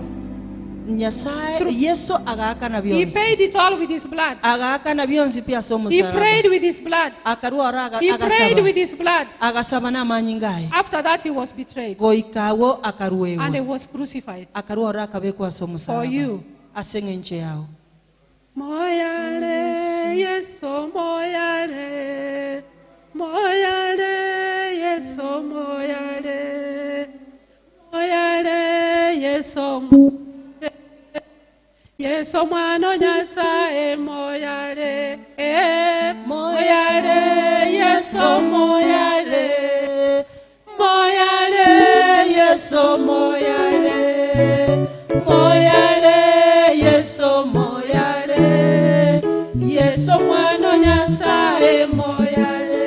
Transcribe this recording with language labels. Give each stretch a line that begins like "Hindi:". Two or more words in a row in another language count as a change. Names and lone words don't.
English: He paid it all with his blood. He prayed with his blood. He prayed with his blood. After that he was betrayed and he was crucified for you.
Luyia: Moyale, yeso moyale, moyale, yeso moyale, moyale, yeso moyale. Yeso mwana nyasaye moyale, moyale, yeso moyale, moyale, yeso moyale, moyale, yeso moyale, yeso mwana nyasaye moyale.